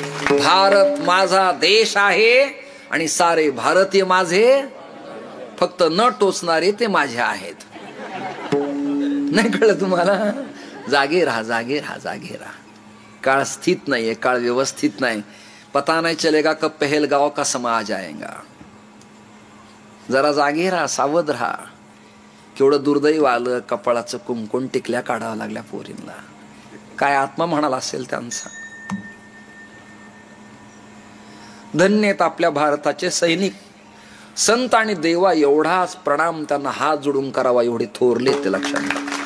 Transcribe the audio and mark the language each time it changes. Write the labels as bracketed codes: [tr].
[mr] भारत माझा देश आहे आणि सारे भारतीय माझे, फक्त न टोचणारे ते माझे आहेत. नाही कळलं तुम्हाला? जागे राहा, जागे राहा, जागे राहा. काळ स्थित नाहीये, काळ व्यवस्थित नाही. [hi] पता नाही चलेगा कब पहलगांव का समा आ जाएगा. [mr] जरा जागे राहा, सावध राहा. केवढं दुर्दैव आलं, कपाळाचं कुंकुण टिकल्या काढावं लागल्या पोरींना. काय आत्मा म्हणाला असेल त्यांचा. धन्य आहेत आपल्या भारताचे सैनिक. संत आणि देवा एवढाच प्रणाम त्यांना हात जोडून करावा एवढे थोरले ते. लक्षात घ्या.